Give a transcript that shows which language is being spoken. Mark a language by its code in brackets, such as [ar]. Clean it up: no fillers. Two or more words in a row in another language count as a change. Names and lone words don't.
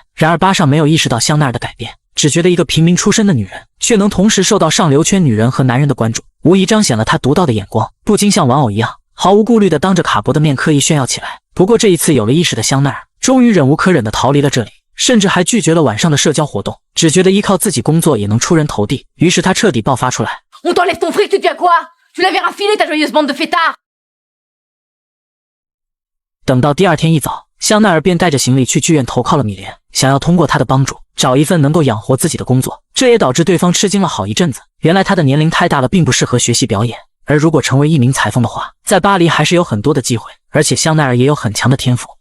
[zh] 然而巴上没有意识到香奈儿的改变，只觉得一个平民出身的女人，却能同时受到上流圈女人和男人的关注，无疑彰显了她独到的眼光，不禁像玩偶一样，毫无顾虑地当着卡博的面刻意炫耀起来。不过这一次有了意识的香奈儿，终于忍无可忍地逃离了这里，甚至还拒绝了晚上的社交活动，只觉得依靠自己工作也能出人头地。于是他彻底爆发出来。 [fr] On t'enlève ton fric, tu deviens quoi? Tu l'avais rafilé ta joyeuse bande de fêtards. [zh] 等到第二天一早，香奈儿便带着行李去剧院投靠了米莲，想要通过她的帮助找一份能够养活自己的工作。这也导致对方吃惊了好一阵子。原来他的年龄太大了，并不适合学习表演，而如果成为一名裁缝的话，在巴黎还是有很多的机会，而且香奈儿也有很强的天赋。